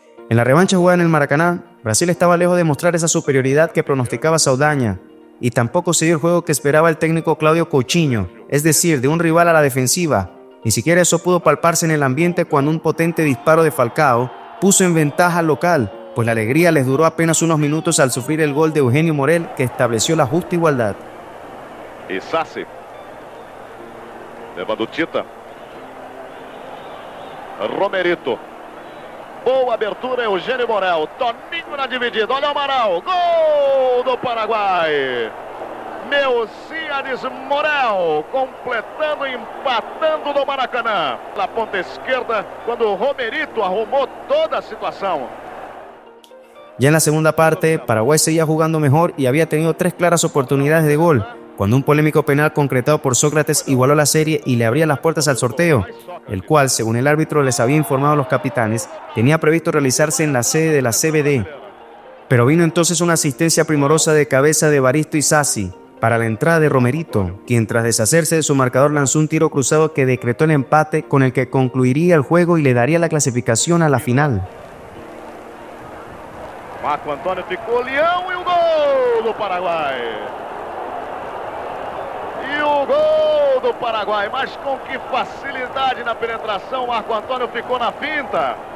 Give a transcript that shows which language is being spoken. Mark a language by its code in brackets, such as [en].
[es] En la revancha jugada en el Maracaná, Brasil estaba lejos de mostrar esa superioridad que pronosticaba Saldanha, y tampoco se dio el juego que esperaba el técnico Claudio Coutinho, es decir, de un rival a la defensiva. Ni siquiera eso pudo palparse en el ambiente cuando un potente disparo de Falcao puso en ventaja al local, pues la alegría les duró apenas unos minutos al sufrir el gol de Eugenio Morel que estableció la justa igualdad. [pt] E Sassi, levando Tita, Romerito, boa abertura, Eugenio Morel, Toninho na dividida, olha o Amaral, gol do Paraguai, Melciades Morel, completando, empatando no Maracanã, na ponta esquerda, quando o Romerito arrumou toda a situação. [es] Ya en la segunda parte, Paraguay seguía jugando mejor y había tenido 3 claras oportunidades de gol, cuando un polémico penal concretado por Sócrates igualó la serie y le abría las puertas al sorteo, el cual, según el árbitro les había informado a los capitanes, tenía previsto realizarse en la sede de la CBD. Pero vino entonces una asistencia primorosa de cabeza de Evaristo Isasi para la entrada de Romerito, quien tras deshacerse de su marcador lanzó un tiro cruzado que decretó el empate con el que concluiría el juego y le daría la clasificación a la final. [pt] Marco Antônio ficou leão e o gol do Paraguai. E o gol do Paraguai, mas com que facilidade na penetração, Marco Antônio ficou na finta.